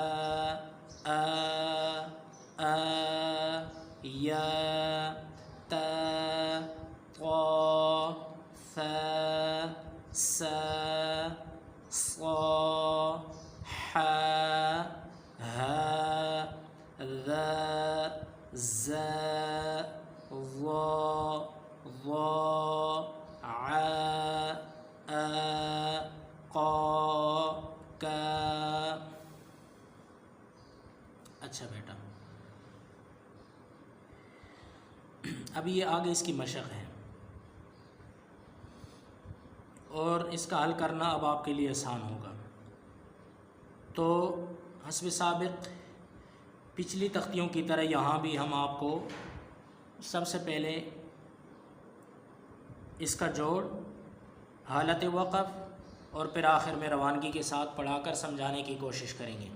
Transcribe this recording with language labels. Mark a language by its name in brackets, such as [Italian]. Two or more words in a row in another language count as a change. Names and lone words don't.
[Urdu] آ، یا، تا، طا، ثا، سا، صا، حا، ہا، ذا، زا، ظا، ظا، عا، قا، کا۔ اچھا بیٹا، اب یہ آگے اس کی مشق ہے۔ اور اس کا حل کرنا اب آپ کے لیے آسان ہوگا۔ تو حسب سابق پچھلی تختیوں کی طرح یہاں بھی ہم آپ کو سب سے پہلے اس کا جوڑ، حالت وقف اور پھر آخر میں روانگی کے ساتھ پڑھا کر سمجھانے کی کوشش کریں گے۔